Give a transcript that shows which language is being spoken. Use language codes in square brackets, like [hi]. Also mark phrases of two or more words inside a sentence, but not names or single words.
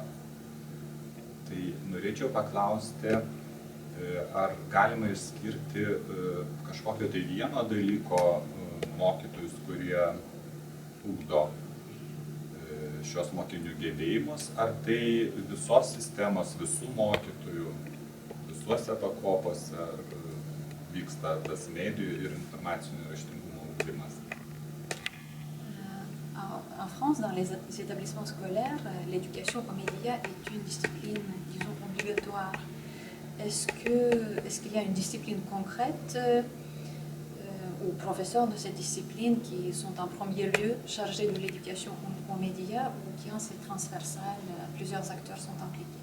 [lt] Tai norėčiau paklausti, ar galima išskirti kažkokio tai vieno dalyko mokytojus, kurie ugdo šios mokinių gebėjimus, ar tai visos sistemos, visų mokytojų, visuose pakopose vyksta tas medijų ir informacinio raštingumo ugdymas. [fr] En France, dans les établissements scolaires, l'éducation aux médias est une discipline, disons, obligatoire. Est-ce qu'il y a une discipline concrète aux professeurs de cette discipline qui sont en premier lieu chargés de l'éducation aux médias ou qui c'est transversal, plusieurs acteurs sont impliqués?